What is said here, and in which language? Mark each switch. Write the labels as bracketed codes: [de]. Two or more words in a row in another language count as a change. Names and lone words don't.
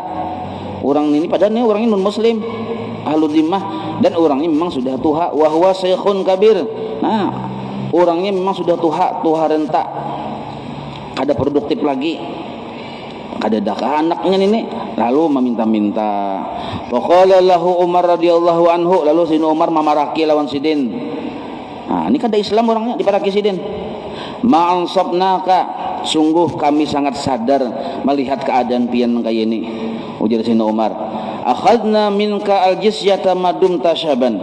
[bjn] Orang ini padahal ini orangnya non muslim, [ar] أهل ذمة, [bjn] dan orangnya memang sudah tua, [ar] وهو شيخ كبير. [bjn] Nah, orangnya memang sudah tua renta, kada produktif lagi, kada dakah anaknya ini, lalu meminta-minta. [ar] فقال له عمر رضي الله عنه, [bjn] lalu Sidin Umar mamaraki lawan Sidin. Nah, ini kada Islam orangnya diparaki Sidin. Ma'ansabnaka, sungguh kami sangat sadar melihat keadaan pian kayak ini. Ujar Sidin Umar, [ar] أخذنا منك الجزية ما دمت شابا.